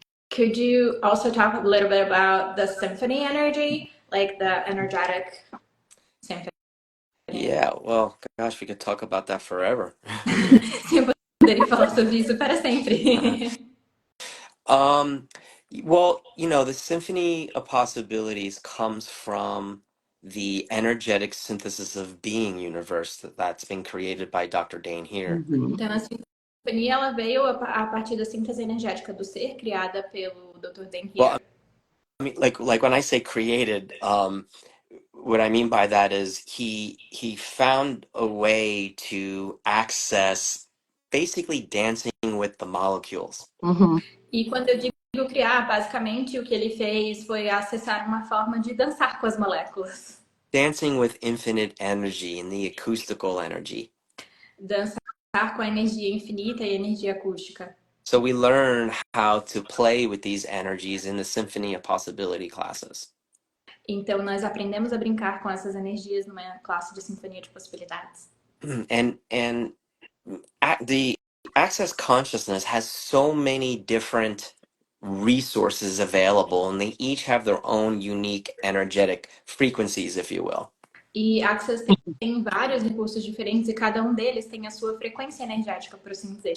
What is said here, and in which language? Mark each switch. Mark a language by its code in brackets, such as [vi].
[en] Could you also talk a little bit about the symphony energy, like the energetic symphony? Yeah, well, gosh, we could talk about that forever. [pt] Eu poderia falar sobre isso para sempre. [en] Well, the symphony of possibilities comes from the energetic synthesis of being universe that's been created by Dr. Dane here. [pt] Então, a sinfonia ela veio a partir da síntese energética do ser criada pelo Dr. [en] Dane here. Well, I mean, like when I say created, what I mean by that is he found a way to access basically dancing with the molecules. [pt] E quando eu digo criar, basicamente o que ele fez foi acessar uma forma de dançar com as moléculas. [en] Dancing with infinite energy and the acoustical energy. [pt] Dançar com a energia infinita e energia acústica. [en] So we learn how to play with these energies in the Symphony of Possibility classes. [pt] Então nós aprendemos a brincar com essas energias numa classe de sinfonia de possibilidades. [en] And the Access Consciousness has so many different resources available, and they each have their own unique energetic frequencies, if you will. [pt] E Access tem vários recursos diferentes e cada um deles tem a sua frequência energética, por assim dizer.